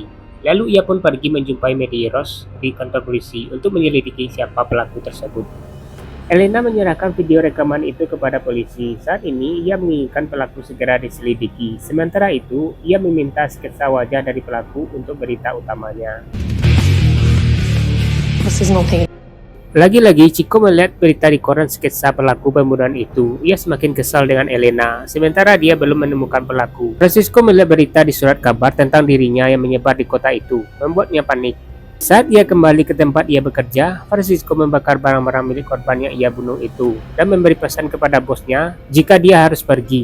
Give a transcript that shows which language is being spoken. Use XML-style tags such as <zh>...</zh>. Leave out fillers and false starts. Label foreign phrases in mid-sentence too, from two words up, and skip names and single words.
<id>Lalu ia pun pergi menjumpai Medeiros di kantor polisi untuk menyelidiki siapa pelaku tersebut. Elena menyerahkan video rekaman itu kepada polisi. Saat ini, ia menginginkan pelaku segera diselidiki. Sementara itu, ia meminta sketsa wajah dari pelaku untuk berita utamanya.</id> <pt>Vocês não têm.</pt> <id>Lagi-lagi, Chico melihat berita di koran sketsa pelaku pembunuhan itu. Ia semakin kesal dengan Elena, sementara dia belum menemukan pelaku. Francisco melihat berita di surat kabar tentang dirinya yang menyebar di kota itu, membuatnya panik. Saat ia kembali ke tempat ia bekerja, Francisco membakar barang-barang milik korban yang ia bunuh itu dan memberi pesan kepada bosnya jika dia harus pergi.</id>